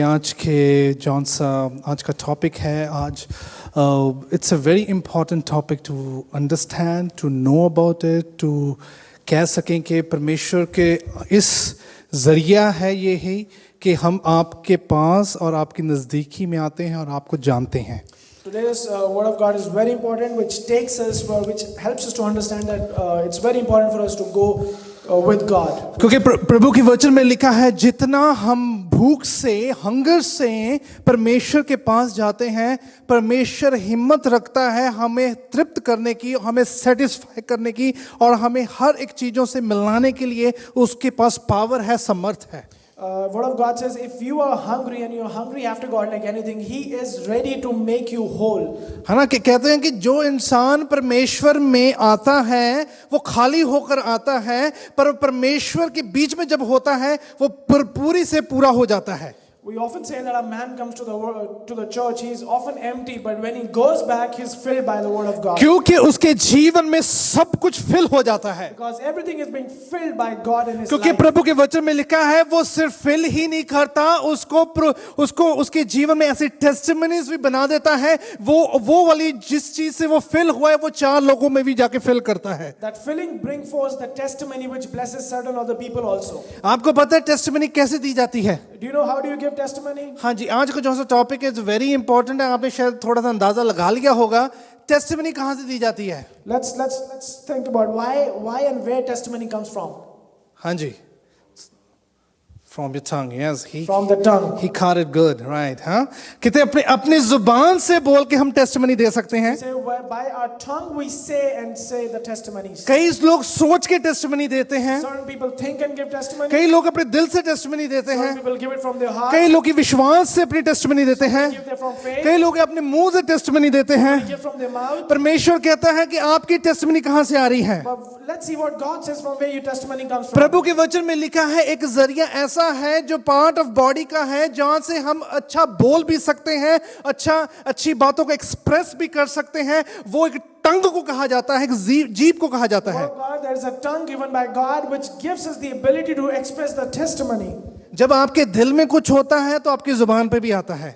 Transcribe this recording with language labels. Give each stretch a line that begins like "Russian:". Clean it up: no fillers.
Hindi: आज के जॉन सा आज का टॉपिक है. आज
English: it's a very important topic to understand, to know about it,
Hindi: to कह सकें कि परमेश्वर के इस जरिया है ये ही कि हम आपके पास और आपकी नज़दीकी में आते हैं और आपको जानते हैं.
English: Today's word of God is very important, which takes us, which helps us to understand that it's very important for us to go with God.
Hindi: क्योंकि प्रभु की वचन में लिखा है, जितना हम भूख से, हंगर से परमेश्वर के पास जाते हैं, परमेश्वर हिम्मत रखता है हमें तृप्त करने की, हमें सेटिस्फाई करने की और हमें हर एक चीजों से मिलाने के लिए उसके पास पावर है, समर्थ है.
English: Word of God says, if you are hungry and you're hungry after God like anything, He is ready to make you whole.
Hindi: है ना. कि कहते हैं कि जो इंसान परमेश्वर में आता है वो खाली होकर आता है, पर परमेश्वर के बीच में जब होता है वो पूरी से पूरा हो जाता है.
English: We often say that a man comes to the church, he is often empty, but when he goes back, he is filled by the word of God.
Hindi: क्योंकि उसके जीवन में सब कुछ फिल हो जाता है.
English: Because everything is being filled by God in his
Hindi: क्योंकि
English: life.
Hindi: प्रभु के वचन में लिखा है वो सिर्फ फिल ही नहीं करता, उसको उसके जीवन में ऐसी टेस्टिमनीज भी बना देता है. वो वाली जिस चीज से वो फिल हुआ है वो चार लोगों में भी जाके फिल करता है.
English: That filling bring forth the testimony which blesses certain other people also.
Hindi: आपको पता है टेस्टिमनी कैसे दी जाती है?
English: Do you know how do you give testimony?
Hindi: हाँ जी. आज का जो सा टॉपिक है
English: very important
Hindi: है. आपने शायद थोड़ा सा अंदाजा लगा लिया होगा. टेस्टिमनी कहाँ से दी जाती है?
English: Let's think about why and where testimony comes from.
Hindi: हाँ जी.
English: From your tongue, yes. From the tongue. He caught it good, right? हाँ.
Hindi: कितने अपने जुबान से बोल के हम टेस्टिमनी दे सकते हैं.
English: Say by our tongue we say the testimonies.
Hindi: कई लोग सोच के टेस्टिमनी देते हैं.
English: Certain people think and give testimony.
Hindi: कई लोग अपने दिल से टेस्टिमनी देते हैं.
English: Some people give it from their heart.
Hindi: कई लोग विश्वास से अपनी टेस्टिमनी देते हैं.
English: Give them from faith.
Hindi: कई लोग अपने मुंह से टेस्टिमनी देते हैं.
English: Give from their mouth.
Hindi: परमेश्वर कहता है कि आपकी टेस्टिमनी कहाँ से आ रही है?
English: But let's see what God says from where your testimony comes from.
Hindi: प्रभु के वचन में लिखा है एक जरिया ऐसा है जो
English: part of body
Hindi: का है, जहां से हम अच्छा बोल भी सकते हैं, अच्छी बातों को एक्सप्रेस भी कर सकते हैं. वो एक टंग को कहा जाता है, एक जीभ को कहा जाता है.
English: There is a tongue given by God which gives us the ability to express the testimony.
Hindi: जब आपके दिल में कुछ होता है तो आपकी जुबान पर भी आता है.